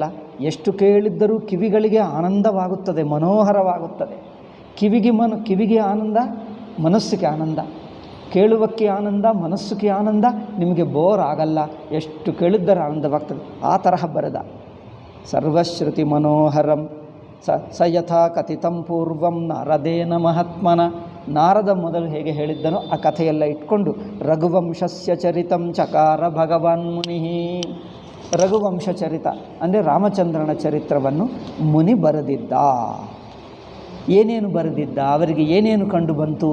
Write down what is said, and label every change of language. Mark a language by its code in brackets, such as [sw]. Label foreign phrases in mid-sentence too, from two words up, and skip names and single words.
[kn] ಎಷ್ಟು ಕೇಳಿದ್ದರೂ ಕಿವಿಗಳಿಗೆ ಆನಂದವಾಗುತ್ತದೆ, ಮನೋಹರವಾಗುತ್ತದೆ. ಕಿವಿಗೆ ಆನಂದ, ಮನಸ್ಸಿಗೆ ಆನಂದ. ಕೇಳುವಕ್ಕೆ ಆನಂದ, ಮನಸ್ಸಿಗೆ ಆನಂದ, ನಿಮಗೆ ಬೋರ್ ಆಗಲ್ಲ. ಎಷ್ಟು ಕೇಳಿದ್ದರೆ ಆನಂದವಾಗ್ತದೆ. ಆ ತರಹ ಬರೆದ. [sa] ಸರ್ವಶ್ರುತಿ ಮನೋಹರಂ ಸ ಯಥಾ ಕಥಿತಂ ಪೂರ್ವಂ ನಾರದೇನ ಮಹಾತ್ಮನ. [kn] ನಾರದ ಮೊದಲು ಹೇಗೆ ಹೇಳಿದ್ದನೋ ಆ ಕಥೆಯೆಲ್ಲ ಇಟ್ಕೊಂಡು [sa] ರಘುವಂಶಸ್ಯ ಚರಿತಂ ಚಕಾರ ಭಗವಾನ್ ಮುನಿ. [kn] ರಘುವಂಶ ಚರಿತ ಅಂದರೆ ರಾಮಚಂದ್ರನ ಚರಿತ್ರವನ್ನು ಮುನಿ ಬರೆದಿದ್ದ. ಏನೇನು ಬರೆದಿದ್ದ, ಅವರಿಗೆ ಏನೇನು ಕಂಡು ಬಂತು.